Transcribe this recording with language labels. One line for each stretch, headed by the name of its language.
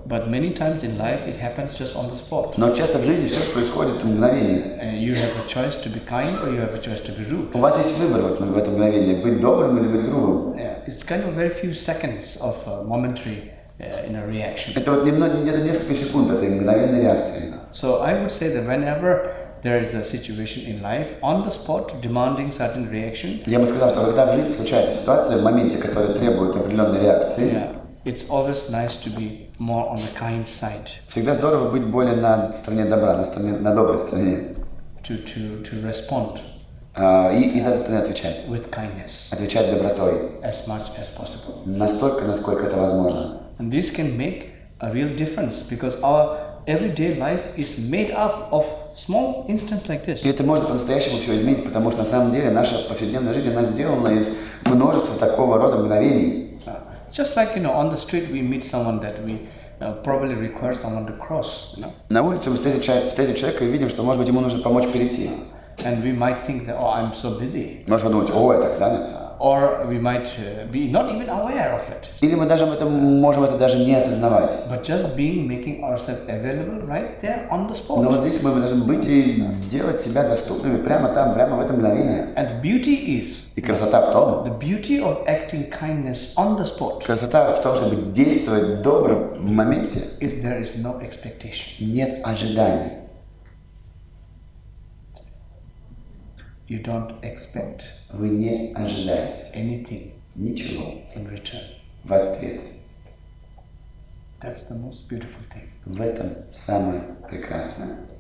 English: But many times in life it happens just on the spot.
Russian: Но часто в жизни все происходит в мгновение.
English: You have a choice to be kind or you have a choice to be rude.
Russian: У вас есть выбор вот в это мгновение, быть добрым или быть грубым.
English: Yeah, it's kind of very few seconds of momentary reaction.
Russian: Это вот где-то несколько секунд этой мгновенной реакции.
English: So I would say that whenever there is a situation in life, on the spot, demanding certain reaction.
Russian: Я бы сказал, что когда в жизни случается ситуация в моменте, которая требует определенной реакции,
English: yeah, it's always nice to be more on the kind side.
Russian: Всегда здорово быть более на стороне добра, на доброй стороне.
English: To respond.
Russian: И за этой стороны отвечать.
English: With kindness.
Russian: Отвечать добротой.
English: As much as possible.
Russian: Настолько, насколько это возможно.
English: And this can make a real difference because our everyday life is made up of small instances like this.
Russian: И это может по-настоящему все изменить, потому что на самом деле наша повседневная жизнь, она сделана из множества такого рода мгновений.
English: Just like, on the street we meet someone that we probably require someone to cross.
Russian: На улице мы встретим человека и видим, что, может быть, ему нужно помочь перейти.
English: And we might think that, oh, I'm so busy.
Russian: Можем подумать, о, я так занят.
English: Or we might be not even aware of it.
Russian: Или мы даже можем это даже не осознавать.
English: But just making ourselves available right there on the spot.
Russian: Но вот здесь мы должны быть и сделать себя доступными прямо там, прямо в это мгновение.
English: And beauty is.
Russian: И красота в том.
English: The beauty of acting kindness on the spot.
Russian: Красота в том, чтобы действовать добро в моменте.
English: If there is no expectation.
Russian: Нет ожиданий.
English: You don't expect.
Russian: Вы не ожидаете.
English: Anything.
Russian: Ничего.
English: In return.
Russian: В ответ.
English: That's the most beautiful thing.
Russian: В этом самое прекрасное.